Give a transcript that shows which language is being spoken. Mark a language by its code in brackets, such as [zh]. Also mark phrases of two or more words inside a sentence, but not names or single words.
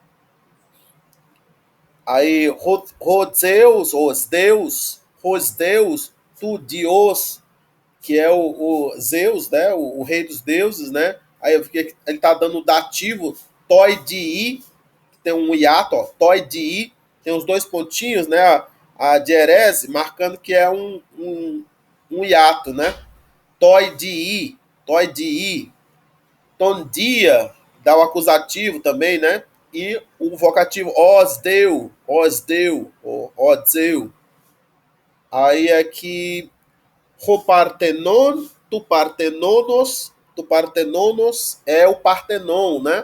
[pt] Aí Rodeus, os deus, [el] τοῦ Διός, [pt] que é o Zeus, né? O rei dos deuses, né? Aí eu fiquei, ele tá dando o dativo [el] τῷ Διΐ, [pt] tem um hiato, ó, [el] τῷ Διΐ, [pt] tem os dois pontinhos, né? A dierese marcando que é um hiato, né? [el] τῷ Διΐ, τῷ Διΐ. τὸν Δία [pt] dá o acusativo também, né? E o vocativo osdeu, odzeu. Aí é que [el] τοῦ Παρθένωνος [pt] é o Partenon, né?